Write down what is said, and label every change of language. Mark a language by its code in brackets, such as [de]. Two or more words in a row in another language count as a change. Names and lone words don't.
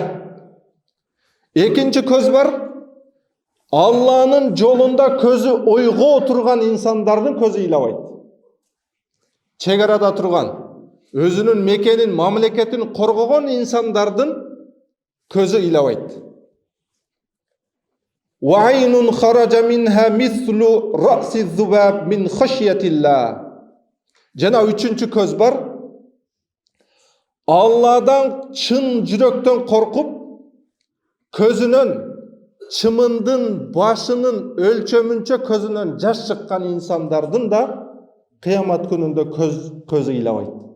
[ky] Экинчи көз бар, Алланын жолунда көзү ойго турган инсандардын көзү ыйлабайт. Чек арада турган, өзүнүн мекенин, мамлекетин коргогон инсандардын көзү ыйлабайт. [ar] وعين خرج منها مثل رأس الذباب من خشية الله. [ky] Жана үчүнчү көз бар, Алладан чын жүрөктөн коркуп, көзүнөн чымындын башынын өлчөмүнчө көзүнөн жаш чыккан инсандардын да кыямат күнүндө көзү ыйлабайт.